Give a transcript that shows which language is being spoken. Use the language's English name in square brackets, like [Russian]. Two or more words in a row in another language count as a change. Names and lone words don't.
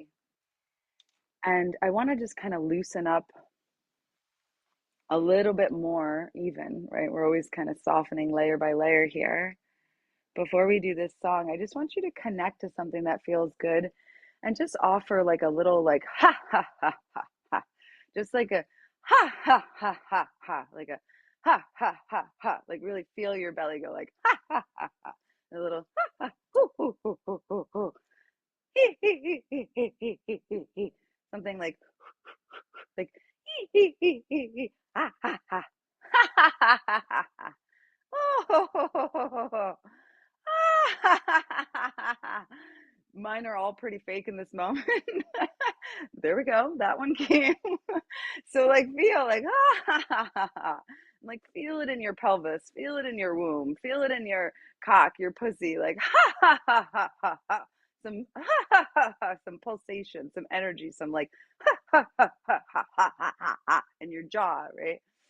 [English] And I want to just kind of loosen up a little bit more, even, right? We're always kind of softening layer by layer here. Before we do this song, I just want you to connect to something that feels good and just offer like a little like ha ha ha ha ha. Just like a ha ha ha ha ha, like a ha ha ha ha. Like really feel your belly go like ha ha ha ha. A little ha ha hoo hoo hoo hoo hoo hoo. Hee hee hee hee hee hee hee hee hee. Something like hee hee hee hee hee ha ha ha ha ha ha ha ha. Oh, mine are all pretty fake in this moment. There we go. That one came. So like feel like like feel it in your pelvis, feel it in your womb, feel it in your cock, your pussy, like some some pulsation, some energy, some like in your jaw, right?